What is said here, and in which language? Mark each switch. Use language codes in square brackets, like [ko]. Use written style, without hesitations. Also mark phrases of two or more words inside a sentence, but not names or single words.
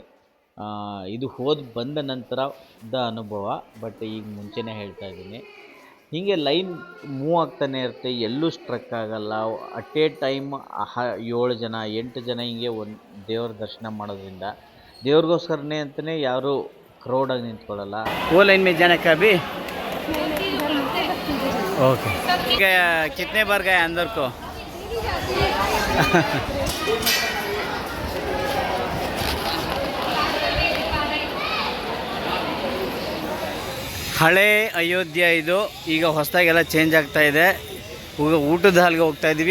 [kn] ಇದು ಬಂದ ನಂತರದ ಅನುಭವ, ಬಟ್ ಈಗ ಮುಂಚೆನೇ ಹೇಳ್ತಾ ಇದ್ದೀನಿ. ಹೀಗೆ [en] line move [kn] ಆಗ್ತಾನೆ ಇರುತ್ತೆ, ಎಲ್ಲೂ ಸ್ಟ್ರಕ್ ಆಗಲ್ಲ. [en] at a time [kn] 7 ಜನ 8 ಜನ ಹಿಂಗೆ ಒಂದು ದೇವ್ರ ದರ್ಶನ ಮಾಡೋದ್ರಿಂದ ದೇವ್ರಿಗೋಸ್ಕರನೇ ಅಂತಲೇ ಯಾರೂ ಕ್ರೌಡಾಗಿ ನಿಂತ್ಕೊಳ್ಳಲ್ಲ. [hi] ओ लाइन में जाने का भी ओके कितने बार गए अंदर को? [kn] ಹಳೆ ಅಯೋಧ್ಯ ಇದು. ಈಗ ಹೊಸದಾಗೆಲ್ಲ ಚೇಂಜ್ ಆಗ್ತಾ ಇದೆ. ಈಗ ಊಟದ ಹಾಲ್ಗೆ ಹೋಗ್ತಾ ಇದ್ದೀವಿ.